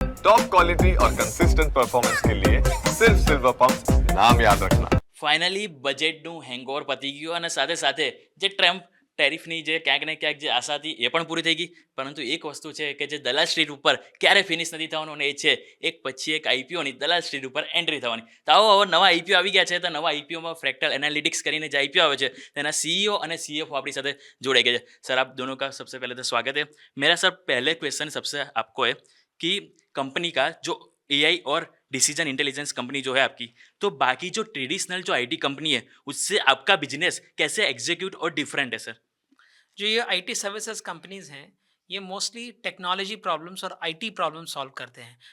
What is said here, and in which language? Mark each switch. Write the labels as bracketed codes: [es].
[hi] Top quality और consistent performance के लिए सिर्फ सिल्वर पंप नाम याद रखना। [gu] ફાઇનલી બજેટનું હેંગઓવર પતી ગયું અને સાથે સાથે જે ટ્રમ્પ ટેરિફની જે ક્યાંક ને ક્યાંક જે આશા હતી એ પણ પૂરી થઈ ગઈ. પરંતુ એક વસ્તુ છે કે જે દલાલ સ્ટ્રીટ ઉપર ક્યારે ફિનિશ નથી થવાનું અને એ છે એક પછી એક આઈપીઓની દલાલ સ્ટ્રીટ ઉપર એન્ટ્રી થવાની. તો આવો હવે નવા આઈપીઓ આવી ગયા છે. તો નવા આઈપીઓમાં ફ્રેક્ટલ એનાલિટિક્સ કરીને જે આઈપીઓ આવે છે તેના સીईओ અને सीएफओ આપણી સાથે જોડાઈ ગયા છે. [hi] सर आप दोनों का सबसे पहले तो स्वागत है. मेरा सर पहले क्वेश्चन सबसे आपको है कि कंपनी का जो एआई और डिसीजन इंटेलिजेंस कंपनी जो है आपकी, तो बाकी जो ट्रेडिशनल जो आईटी कंपनी है उससे आपका बिजनेस कैसे एग्जीक्यूट और डिफरेंट है सर? जो ये आईटी सर्विसेज कंपनीज हैं, ये मोस्टली टेक्नोलॉजी प्रॉब्लम्स और आईटी प्रॉब्लम सॉल्व करते हैं।